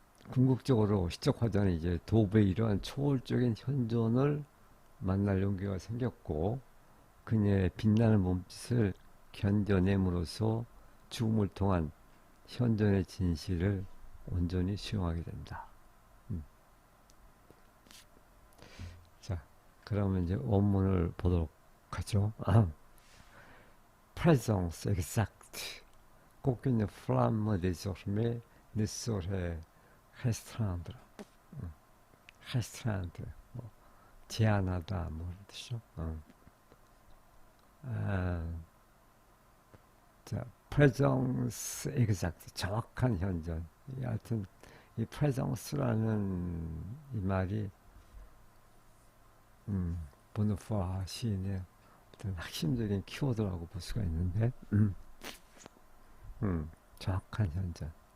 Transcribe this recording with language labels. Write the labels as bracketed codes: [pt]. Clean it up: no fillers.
[ko] 궁극적으로 시적 화자는 이제 도부의 이러한 초월적인 현존을 만날 용기가 생겼고 그녀의 빛나는 몸짓을 견뎌냄으로써 죽음을 통한 현존의 진실을 온전히 수용하게 된다. 음. 자, 그러면 이제 원문을 보도록 하죠. [fr] Présence exacte, qu'aucune flamme désormais ne saurait restreindre. [ko] restreindre, 뭐, 제한하다, 뭐, 이런 뜻이죠. 아, 자, [fr] presence exact, [ko] 정확한 현존. 하여튼, 이 presence라는 이 말이, 보누포아 시인의 어떤 핵심적인 키워드라고 볼 수가 있는데, 정확한 현존.